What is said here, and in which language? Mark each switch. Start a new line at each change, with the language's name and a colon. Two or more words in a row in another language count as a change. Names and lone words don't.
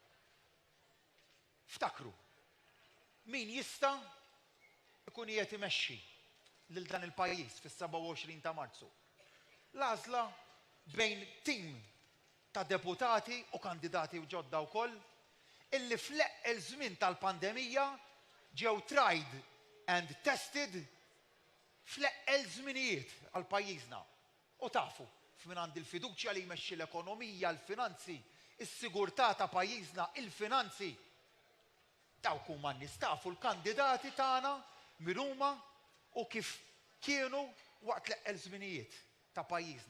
Maltese: Ftakru, min jista' ikun qiegħed imexxi lil dan il-pajjiż fis-27 ta' Marzu. L-għażla bejn tim ta' deputati u kandidati u ġodda wkoll illi fl-eqqel żmien tal-pandemija ġew
English: tried and tested
Maltese: fl-eqqel żminijiet għal pajjiżna. U tafu f'min għandi l-fiduċja li jmexxi l-ekonomija, l-finanzi, is-sigurtà ta' pajjiżna, il-finanzi. Dawk huma n-nies tafu l-kandidati tagħna min huma u kif kienu waqt l-eqqel żminijiet ta' pajjiżna.